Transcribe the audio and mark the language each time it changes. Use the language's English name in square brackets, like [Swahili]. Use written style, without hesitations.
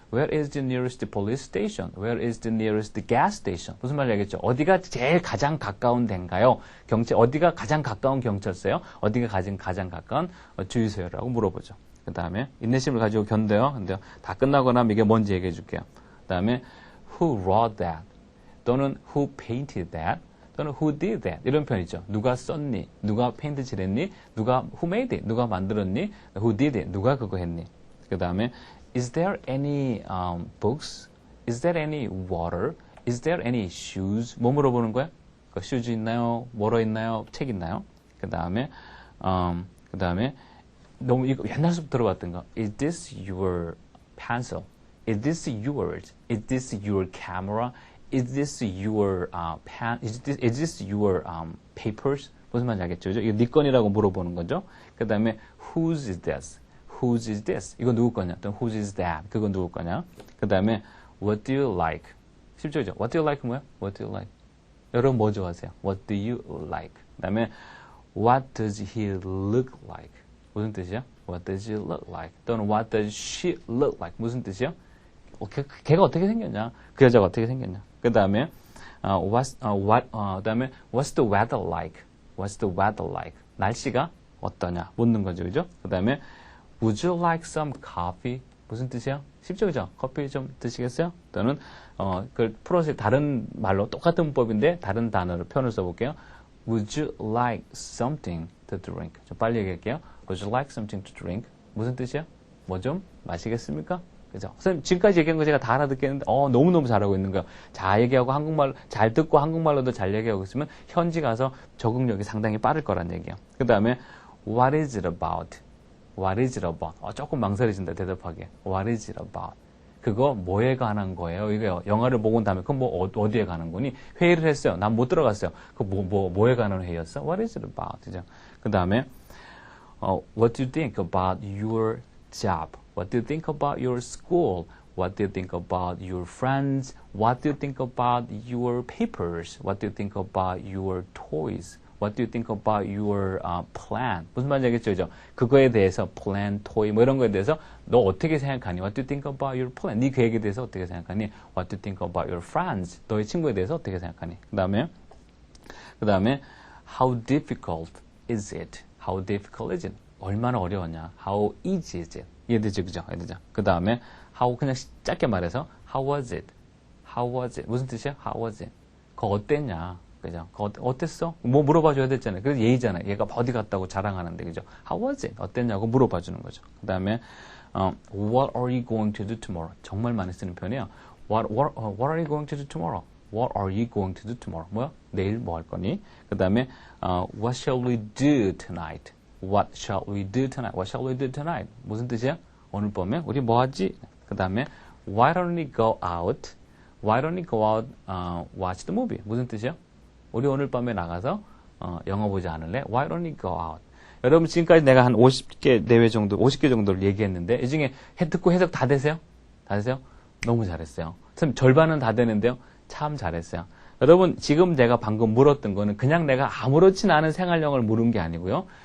[English] Where is the nearest police station? Where is the nearest gas station? [Korean] 무슨 말인지 알겠죠? 어디가 제일 가장 가까운 데인가요? 어디가 가장 가까운 경찰서요? 어디가 가장 가까운 주유소요라고 물어보죠. 그 다음에 인내심을 가지고 견뎌요. 근데 다 끝나고 나면 이게 뭔지 얘기해 줄게요. 그 다음에 [English] Who wrote that? 또는 Who painted that? 또는 Who did that? [Korean] 이런 표현이죠. 누가 썼니? 누가 페인트 칠했니? [English] Who made it? [Korean] 누가 만들었니? [English] Who did it? [Korean] 누가 그거 했니? 그 다음에 [English] Is there any books? Is there any water? Is there any shoes? [Korean] 뭐 물어보는 거야? 그 슈즈 있나요? 뭐로 있나요? 책 있나요? 그 다음에 너무 이거 옛날부터 들어봤던 거. [English] Is this your pencil? Is this yours? Is this your camera? Is this your pen? Is this your papers? [Korean] 무슨 말인지 알겠죠? 이거 네 건이라고 물어보는 거죠. 그 다음에 [English] Whose is this? Whose is this? [Korean] 이거 누구 거냐? 또 [English] Whose is that? [Korean] 그건 누구 거냐? 그 다음에 [English] What do you like? [Korean] 쉽죠? [English] What do you like [Korean] 뭐야? [English] What do you like? [Korean] 여러분 뭐 좋아하세요? [English] What do you like? [Korean] 그 다음에 [English] What does he look like? [Korean] 무슨 뜻이야? [English] What does he look like? 또는 What does she look like? [Korean] 무슨 뜻이야? 걔가 어떻게 생겼냐? 그 여자가 어떻게 생겼냐? 그 다음에 그다음에 [English] What's the weather like? What's the weather like? [Korean] 날씨가 어떠냐? 묻는 거죠, 그죠? 그 다음에 [English] Would you like some coffee? [Korean] 무슨 뜻이야? 쉽죠, 그죠? 커피 좀 드시겠어요? 또는 그걸 풀어서 다른 말로 똑같은 문법인데 다른 단어로 표현을 써볼게요. [English] Would you like something to drink? [Korean] 좀 빨리 얘기할게요. [English] Would you like something to drink? [Korean] 무슨 뜻이야? 뭐 좀 마시겠습니까? 그죠? 선생님, 지금까지 얘기한 거 제가 다 알아듣겠는데, 너무너무 잘하고 있는 거예요. 잘 얘기하고 잘 듣고 한국말로도 잘 얘기하고 있으면 현지 가서 적응력이 상당히 빠를 거란 얘기예요. 그 다음에, [English] What is it about? What is it about? [Korean] 조금 망설여진다, 대답하기에. [English] What is it about? [Korean] 그거 뭐에 관한 거예요? 이거 영화를 보고 온 다음에, 그럼 어디에 관한 거니? 회의를 했어요. 난 못 들어갔어요. 그 뭐에 관한 회의였어? [English] What is it about? [Korean] 그죠? 그 다음에, [English] What do you think about your job? What do you think about your school? What do you think about your friends? What do you think about your papers? What do you think about your toys? What do you think about your plan? [Korean] 무슨 말인지 알겠죠? 그거에 대해서 plan, toy 뭐 이런 거에 대해서 너 어떻게 생각하니? [English] What do you think about your plan? [Korean] 네 계획에 대해서 어떻게 생각하니? [English] What do you think about your friends? [Korean] 너의 친구에 대해서 어떻게 생각하니? [English] 그 다음에 How difficult is it? How difficult is it? [Korean] 얼마나 어려웠냐? [English] How easy is it? [Korean] 이해되죠? 그죠? 그 다음에 how 그냥 짧게 말해서 [English] How was it? How was it? [Korean] 무슨 뜻이야? [English] How was it? [Korean] 그거 어땠냐? 그죠? 어땠어? 뭐 물어봐줘야 됐잖아요. 그래서 예의잖아요. 얘가 어디 갔다고 자랑하는데, 그죠? [English] How was it? [Korean] 어땠냐고 물어봐주는 거죠. 그 다음에, [English] What are you going to do tomorrow? [Korean] 정말 많이 쓰는 편이에요. [English] What are you going to do tomorrow? What are you going to do tomorrow? [Korean] 뭐야? 내일 뭐 할 거니? 그 다음에, [English] What shall we do tonight? What shall we do tonight? What shall we do tonight? [Korean] 무슨 뜻이야? 오늘 밤에 우리 뭐 하지? 그 다음에 [English] Why don't we go out? Why don't we go out, watch the movie? [Korean] 무슨 뜻이야? 우리 오늘 밤에 나가서 영화 보지 않을래? [English] Why don't we go out? [Korean] 여러분 지금까지 내가 한 50개 내외 정도, 50개 정도를 얘기했는데 이 중에 듣고 해석 다 되세요? 다 되세요? 너무 잘했어요. 선생님 절반은 다 되는데요. 참 잘했어요. 여러분 지금 제가 방금 물었던 거는 그냥 내가 아무렇지 않은 생활영어를 물은 게 아니고요.